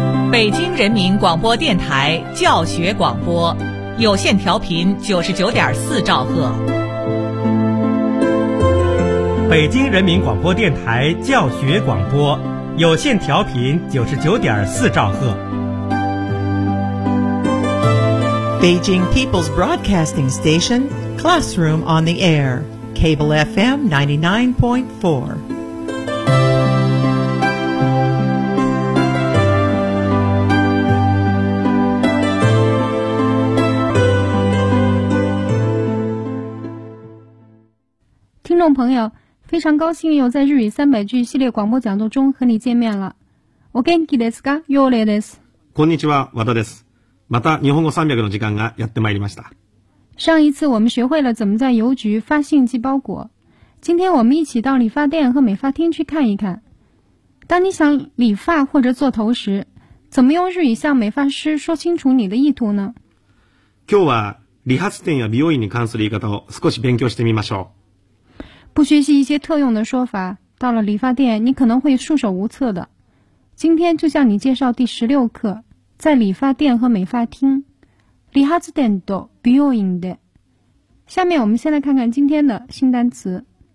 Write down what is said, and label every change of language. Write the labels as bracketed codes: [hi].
[zh] 北京人民广播电台教学广播，有线调频99.4兆赫。北京人民广播电台教学广播，有线调频99.4兆赫。 [en] Beijing People's Broadcasting Station, Classroom on the Air, Cable FM 99.4. [zh] Hello, 朋友，非常高兴又在日语三百句系列广播讲座中和你见面了。 [ja] お元気ですか？ようれです。こんにちは、和田です。また日本語三百の時間がやってまいりました。 [zh] 上一次我们学会了怎么在邮局发信寄包裹，今天我们一起到理发店和美发厅去看一看。当你想理发或者做头时，怎么用日语向美发师说清楚你的意图呢？ [ja] 今日は理髪店や美容院に関する言い方を少し勉強してみましょう。 [zh] 不学习一些特用的说法，到了理发店你可能会束手无策的。今天就向你介绍第16课，在理发店和美发厅。 [ja] 理髪店と美容院で。 [zh] 下面我们先来看看今天的新单词。